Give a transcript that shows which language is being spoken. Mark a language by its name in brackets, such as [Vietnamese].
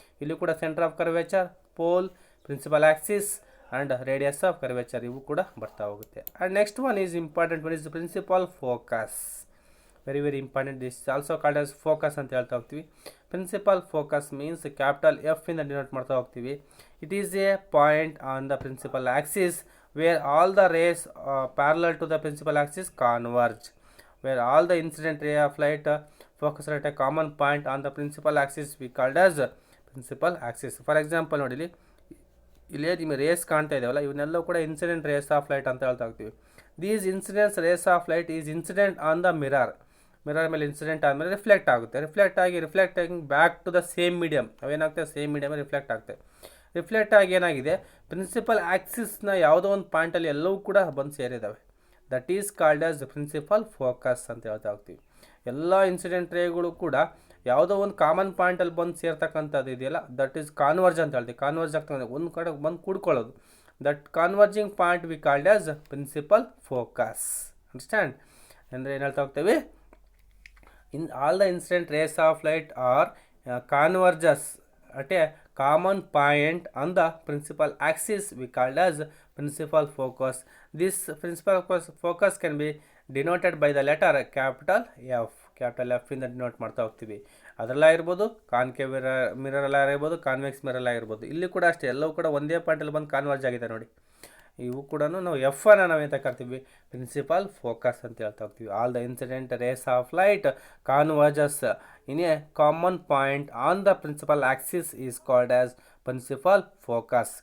[Kannada] ಇಲ್ಲಿ ಕೂಡ centre of curvature, pole, principal Axis and radius of curvature ಇವು ಕೂಡ ಬರ್ತಾ ಹೋಗುತ್ತೆ. [English] And next one is important one is principal focus. Very very important. This also called as focus [Kannada] ಅಂತ ಹೇಳ್ತಾ ಹೋಗ್ತೀವಿ. [English] principal focus means capital F ಇಂದ denote [Kannada] ಮಾಡ್ತಾ ಹೋಗ್ತೀವಿ. [English] It is a point on the principal axis where all the rays parallel to the principal axis converge, where all the incident ray of light focus at a common point on the principal axis we called as principal axis. [Kannada] For example ನೋಡಿ, ಇಲ್ಲಿ ನಿಮಗೆ race ಕಾಣ್ತಾ ಇದ್ದಾವಲ್ಲ, ಇವನ್ನೆಲ್ಲವೂ ಕೂಡ incident rays of light ಅಂತ ಹೇಳ್ತಾ ಹೋಗ್ತೀವಿ. [English] These incidents rays of light is incident on the mirror. [Kannada] Mirror ಮೇಲೆ incident ಆದಮೇಲೆ ರಿಫ್ಲೆಕ್ಟ್ ಆಗುತ್ತೆ. ರಿಫ್ಲೆಕ್ಟ್ ಆಗಿ [English] Back to the same medium. [Kannada] ಅವೇನಾಗ್ತದೆ, same medium reflect ಆಗುತ್ತೆ. ರಿಫ್ಲೆಕ್ಟ್ ಆಗಿ ಏನಾಗಿದೆ, ಪ್ರಿನ್ಸಿಪಲ್ ಆಕ್ಸಿಸ್ನ ಯಾವುದೋ ಒಂದು ಪಾಯಿಂಟಲ್ಲಿ ಎಲ್ಲವೂ ಕೂಡ ಬಂದು ಸೇರಿದ್ದಾವೆ. [English] that is called as principal focus [Kannada] ಅಂತ ಹೇಳ್ತಾ ಹೋಗ್ತೀವಿ. ಎಲ್ಲ ಇನ್ಸಿಡೆಂಟ್ ರೇಗಳು ಕೂಡ ಯಾವುದೋ ಒಂದು ಕಾಮನ್ ಪಾಯಿಂಟಲ್ಲಿ ಬಂದು ಸೇರ್ತಕ್ಕಂಥದ್ದು ಇದೆಯಲ್ಲ, [English] that is converge [Kannada] ಅಂತ ಹೇಳ್ತೀವಿ. ಕಾನ್ವರ್ಜ್ ಆಗ್ತದೆ, ಒಂದು ಕಡೆ ಬಂದು ಕೂಡ್ಕೊಳ್ಳೋದು. [English] That converging point we called as principal focus. [Kannada] Understand? ಅಂದರೆ ಏನು ಹೇಳ್ತಾ ಹೋಗ್ತೀವಿ, [English] In all the incident rays of light are converges at a common point on the principal axis we called as principal focus. This principal focus can be denoted by the letter capital F. [Kannada] Capital F ಇಂದ denote ಮಾಡ್ತಾ ಹೋಗ್ತೀವಿ. ಅದರಲ್ಲಾಗಿರ್ಬೋದು concave mirror ಆಗಿರ್ಬೋದು, convex mirror ಆಗಿರ್ಬೋದು. ಇಲ್ಲಿ ಕೂಡ ಅಷ್ಟೇ, ಎಲ್ಲವೂ ಕೂಡ ಒಂದೇ ಪಾಯಿಂಟಲ್ಲಿ ಬಂದು ಕಾನ್ವರ್ಜ್ ಆಗಿದೆ ನೋಡಿ. ಇವು ಕೂಡ ನಾವು ಎಫ್ ಅನ್ನು ನಾವೇಂತ ಕರಿತೀವಿ, ಪ್ರಿನ್ಸಿಪಲ್ ಫೋಕಸ್ ಅಂತ ಹೇಳ್ತಾ ಹೋಗ್ತೀವಿ. [English] All the incident rays of light converges in a common point on the principal axis is called as principal focus.